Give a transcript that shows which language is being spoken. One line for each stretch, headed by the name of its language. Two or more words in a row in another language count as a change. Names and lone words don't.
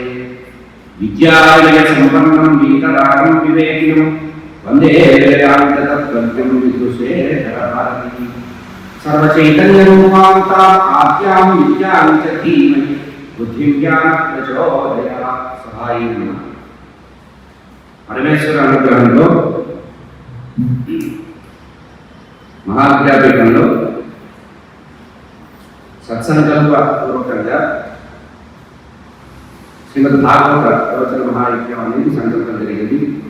Sanskrit: विद्यालयसम्पन्नं वीतरागं विवेकिनं वन्दे वेदान्ततत्त्वज्ञं विदुषेखरभारती। सर्वचैतन्यरूपान्ताम् आद्यां विद्यां च धीमहि बुद्धिं ज्ञानप्रचोदयात् सहायं नमः।
Telugu: పరమేశ్వర అనుగ్రహంలో మహావిద్యాపీఠంలో సత్సంకల్ప పూర్వకంగా శ్రీమద్ భాగవత ప్రవచన మహాయజ్ఞం అనేది సంకల్పం జరిగింది.